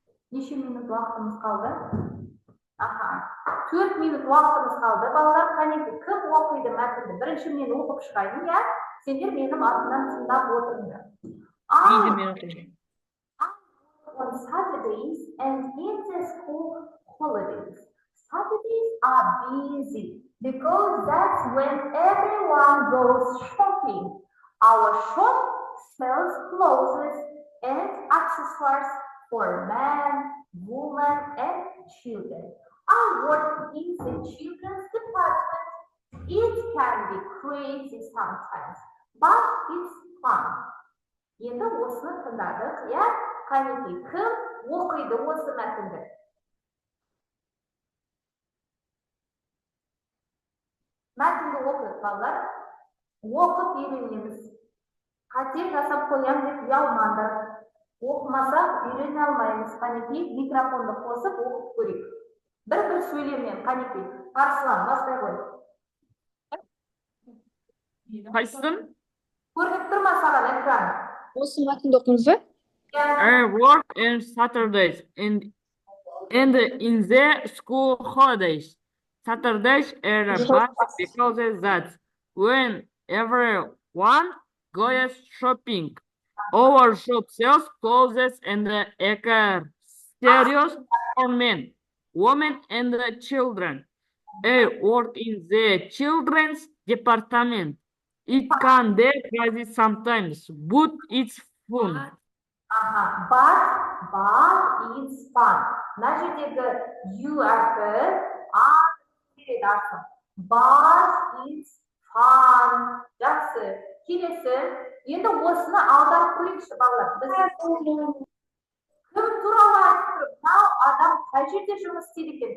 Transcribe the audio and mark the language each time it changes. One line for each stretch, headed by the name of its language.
Kazakh: Неше минут уақытымыз қалды? Аха. 4 минут уақытымыз қалды. Балалар қанекей. Кім оқиды мәтінді? Бірінші мен оқып шығайын, я? Сендер менің артымнан тыңдап отырыңдар.
English: On Saturdays and in the school holidays. Saturdays are busy because that's when everyone goes shopping. Our shop sells clothes and accessories for men, women, and children. I work in the children's department. It can be crazy sometimes, but it's fun.
Kazakh: Енді осыны тыңдадық, я? Қанекей, кім оқиды осы мәтінді? Мәтінді оқиды, балалар. Оқып үйренеміз. Қате жасап қоям деп ұялмаңдар. Оқымасақ үйрене алмаймыз. Қанекей, микрофонды қосып оқып көрейік. Бір сөйлеммен, қанекей. Арслан, бастай қой. Қайсысын? Көрініп тұрма саған экран? Осы мәтінді оқыңыз ба?
English: I work on Saturdays and in the school holidays. Saturdays are bad because that's when everyone goes shopping. Our shop sells clothes and accessories for men, women, and children. I work in the children's department. It can be crazy sometimes, but it's fun. Aha, but it's fun.
Kazakh: Mына жердегі you әрпі келеді артық.
English: But it's fun.
Kazakh: Жақсы. Келесі. Енді осыны аударып көрейікші балалар. Біз кім туралы айтып тұрып, мынау адам қай жерде жұмыс істейді екен?